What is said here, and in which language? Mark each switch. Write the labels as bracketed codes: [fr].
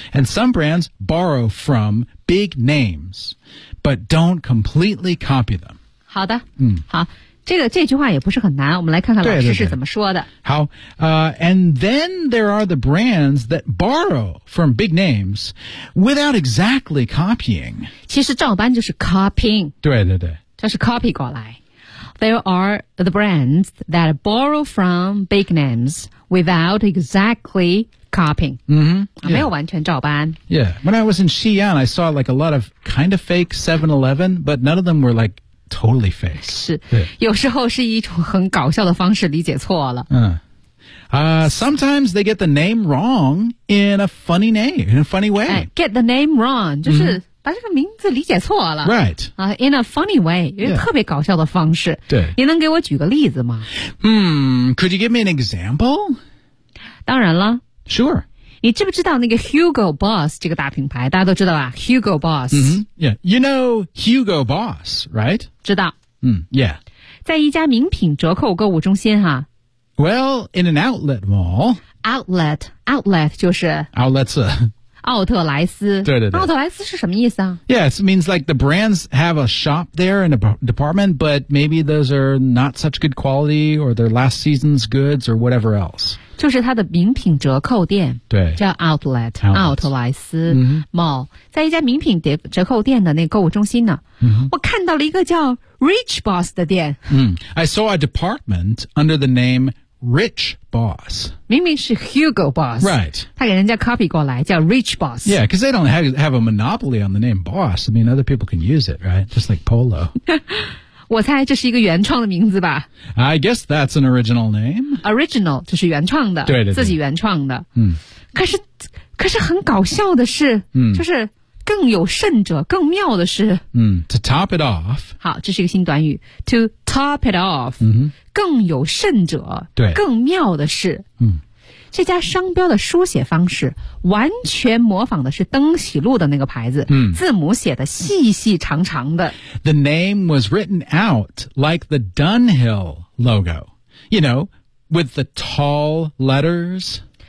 [en] And some brands borrow from big names, but don't completely copy them. [zh] 好的，好。这句话也不是很难，我们来看看老师是怎么说的。 [en] 好，and then there are the brands that borrow from big names without exactly copying. [zh] 其实照搬就是 copying。对对对。就是 copy 过来。 [en] There are the brands that borrow from big names without exactly copying. [zh] 没有完全照搬。 [en] Yeah, when I was in Xi'an, I saw like a lot of kind of fake 7-Eleven, but none of them were like,Totally fake. [zh] 是，有时候是一种很搞笑的方式理解错了。 [en] 嗯，sometimes they get the name wrong in a funny name, in a funny way. [zh] Get the name wrong, 就是把这个名字理解错了。 [en] Right. [zh] In a funny way, 有特别搞笑的方式。对。你能给我举个例子吗？ [en] Could you give me an example? [zh] 当然了。 [en] Sure. [zh] 你知不知道那个 Hugo Boss 这个大品牌？大家都知道吧 ？Hugo Boss。 [en] Yeah. You know Hugo Boss, right? [zh] 知道。 [en] Yeah. [zh] 在一家名品折扣购物中心哈。 [en] Well, in an outlet mall. [zh] Outlet 就是。 [en] Outlets. [zh] 奥特莱斯。对对对。奥特莱斯是什么意思啊 [en] ？Yeah, it means like the brands have a shop there in a department, but maybe those are not such good quality, or their last season's goods, or whatever else. [zh] 就是它的名品折扣店，对，叫 Outlet 奥特莱斯 Mall， 在一家名品折扣店的那个购物中心呢，我看到了一个叫 Rich Boss 的店。 [en] I saw a department under the name Rich Boss. [zh] 明明是 Hugo Boss, [en] right? [zh] 他给人家 copy 过来叫 Rich Boss. [en] Yeah, because they don't have a monopoly on the name Boss. I mean, other people can use it, right? Just like Polo. [zh] 我猜这是一个原创的名字吧。 [en] I guess that's an original name. [zh] Original 就是原创的，对对对，自己原创的。嗯，可是很搞笑的是，就是更有甚者，更妙的是， [en] To top it off. [zh] 好，这是一个新短语 ， To top it off. 更有甚者，对，更妙的是，这家商标的书写方式完全模仿的是登喜路的那个牌子，字母写的细细长长的。 [en] The name was written out like the Dunhill logo, you know, with the tall letters.